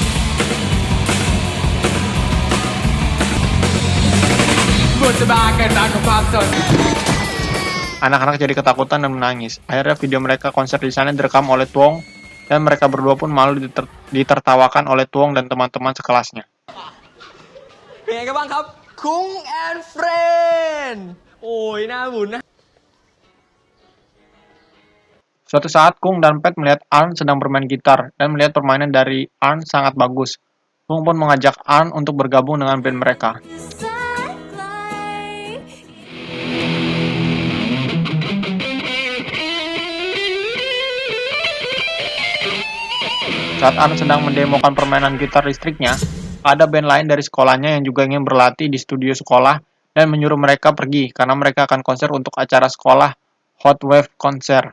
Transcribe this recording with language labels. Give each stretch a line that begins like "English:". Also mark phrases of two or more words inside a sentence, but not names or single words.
Indonesian: Anak-anak jadi ketakutan dan menangis. Akhirnya video mereka konser di sana direkam oleh Tuong, dan mereka berdua pun malu ditertawakan oleh Tuong dan teman-teman sekelasnya.
Thai: เป็นไงกันบ้างครับคุ้งแอนเฟรนโอ้ยน่าหมุนนะ
Indonesian: Suatu saat, Kung dan Pat melihat Arn sedang bermain gitar dan melihat permainan dari Arn sangat bagus. Kung pun mengajak Arn untuk bergabung dengan band mereka. Saat Arn sedang mendemokan permainan gitar listriknya, ada band lain dari sekolahnya yang juga ingin berlatih di studio sekolah dan menyuruh mereka pergi karena mereka akan konser untuk acara sekolah Hot Wave Concert.